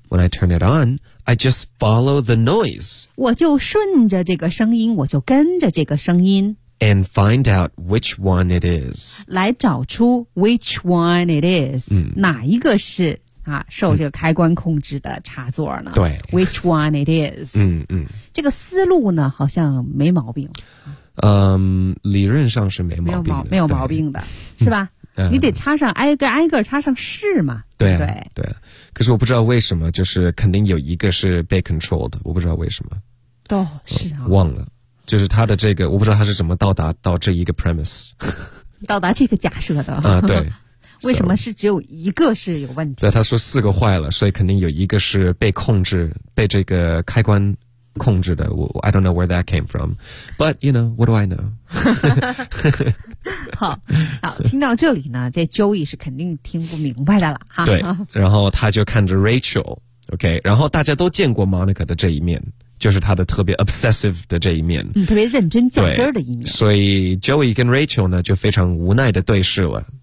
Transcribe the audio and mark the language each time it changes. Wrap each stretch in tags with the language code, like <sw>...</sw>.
<en>When I turn it on I just follow the noise</en> <zh>我就顺着这个声音我就跟着这个声音</zh> <en>And find out which one it is</en> <zh>来找出</zh> <en>which one it is、</en> <zh>哪一个是啊，受这个开关控制的插座呢？对</zh> <en>，Which one it is？</en> <zh>这个思路呢，好像没毛病。理论上是没毛病的，没有毛病的，是吧？你得插上挨个挨个插上试嘛。对、对对。可是我不知道为什么，就是肯定有一个是被 controlled， 我不知道为什么。哦，是啊。忘了，就是他的这个，我不知道他是怎么到达到这一个 premise，到达这个假设的。啊，对。为什么是只有一个是有问题？对，他说四个坏了，所以肯定有一个是被控制，被这个开关控制的。</zh> <en>I don't know where that came from, but you know, what do I know?</en> <zh>好，听到这里呢，这 Joey 是肯定听不明白的了。对，然后他就看着 Rachel, OK, 然后大家都见过 Monica 的这一面。就是他的特别 obsessive 的这一面，特别认真较真的一面。所以 Joey 跟 Rachel 呢，就非常无奈的对视了。</zh>